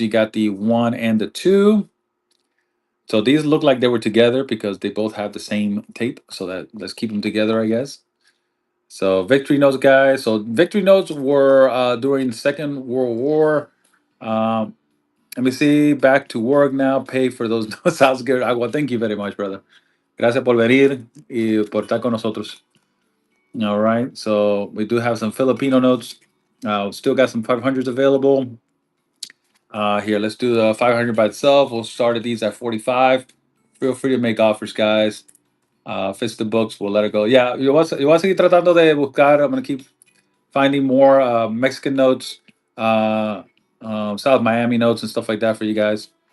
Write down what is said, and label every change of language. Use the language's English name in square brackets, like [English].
[English] You got the one and the two. So these look like they were together because they both have the same tape. So that let's keep them together, I guess. So victory notes, guys. So victory notes were during the Second World War. Um, Let me see. Back to work now. Pay for those notes. Sounds good. Well, thank you very much, brother. [Spanish] Gracias por venir y por estar con nosotros. [English] All right. So we do have some Filipino notes. Still got some 500s available. Here, let's do the 500 by itself. We'll start at these at 45. Feel free to make offers, guys. Fits the books. We'll let it go. Yeah, [Spanish] yo voy a seguir tratando de buscar. [English] I'm going to keep finding more Mexican notes, South Miami notes, and stuff like that for you guys.